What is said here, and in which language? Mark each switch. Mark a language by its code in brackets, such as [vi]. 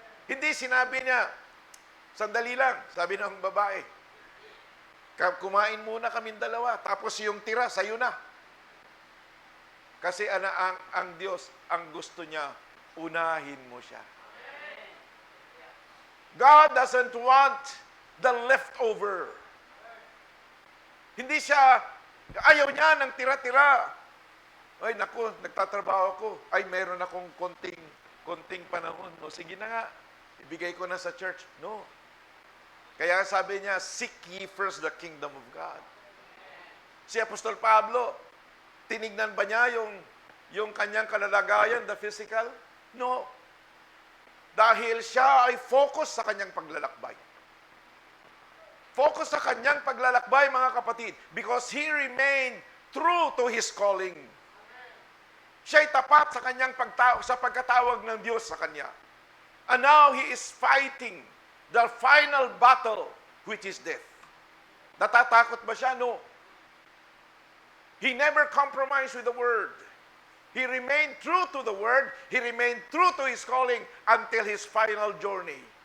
[tl] Hindi sinabi niya, sandali lang, sabi ng babae, kumain muna kaming dalawa, tapos yung tira, sa'yo na. Kasi ang Diyos, ang gusto niya, unahin mo siya. [en] God doesn't want the leftover. [tl] Hindi siya, ayaw niya ng tira-tira. Ay, naku, nagtatrabaho ako. Ay, meron akong konting panahon. O, sige na nga, ibigay ko na sa church. [en] No. [tl] Kaya sabi niya, [en] seek ye first the kingdom of God. [tl] Si Apostol Pablo, tinignan ba niya yung kanyang kalalagayan, [en] the physical? [tl] No. Dahil siya ay focus sa kanyang paglalakbay. Focus sa kanyang paglalakbay, mga kapatid, [en] because he remained true to his calling. [tl] Siya'y tapat sa kanyang sa pagkatawag ng Diyos sa kanya. [en] And now he is fighting the final battle, which is death. [tl] Natatakot ba siya? [en] No. He never compromised with the word. He remained true to the word. He remained true to his calling until his final journey.